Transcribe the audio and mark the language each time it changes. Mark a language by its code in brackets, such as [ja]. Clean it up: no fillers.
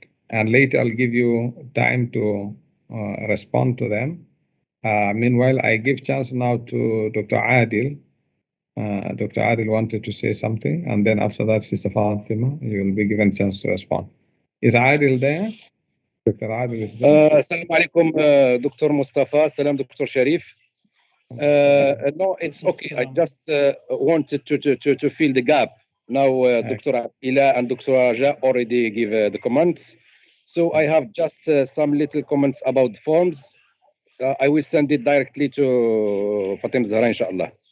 [en] And later I'll give you time to respond to them. Meanwhile, I give chance now to Dr. Adil. Dr. Adil wanted to say something, and then after that, Sister Fatima, you will be given a chance to respond. Is Adil there? Dr. Adil is there. [ar] السلام عليكم دكتور مصطفى. السلام دكتور شريف. [en] No, it's okay. I just wanted to fill the gap. Now, Dr. Ila and Dr. Rajaa already give the comments. So I have just some little comments about the forms. I will send it directly to Fatima Zahra, inshallah.